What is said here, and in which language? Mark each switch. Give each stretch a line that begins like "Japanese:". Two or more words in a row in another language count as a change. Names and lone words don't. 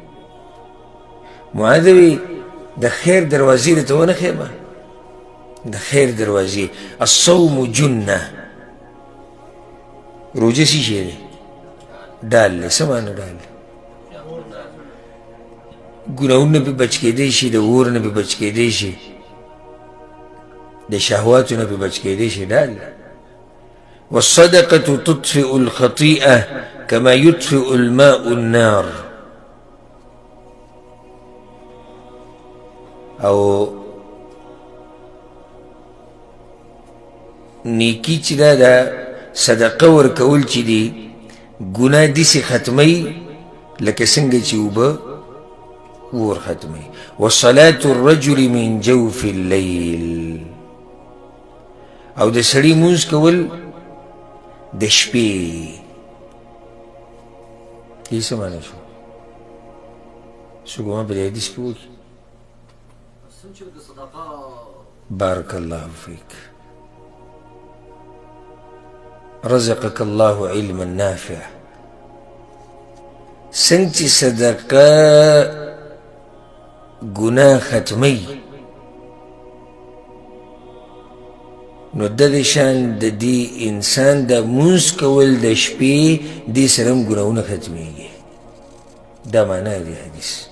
Pashto: معاذ وی د خیر دروازې درته ونه ښیمه د خیر دروازې
Arabic: الصوم جنه
Pashto: روژه څه شی دی ډال دی څه معنی ډال دی ګناهونه پې بچ کېدی شي د اور نه پې بچ کېدی شي د شهواتو نه پې بچ کېدی شي ډال
Arabic: والصدقة تطفئ الخطيئة كما يطفئ الماء النار
Pashto: او نیکی چې دا صدقه ورکول چې دي ګناه داسې ختموي لکه څنګه چې اوبه اور ختموي
Arabic: وصلاة الرجل من جوف الليل
Pashto: او د سړي مونځ کول د شپې دې څه معنی شو څوک ما په دې حدیث کې وکړي
Arabic: بارك الله فيك رزقك الله علما نافع
Pashto: څنګه چې صدقه ګناه ختمي نو د دې شان د دې انسان د مونځ کول د شپې دې سره هم ګناهونه ختمېږي دا معنا دی حدیث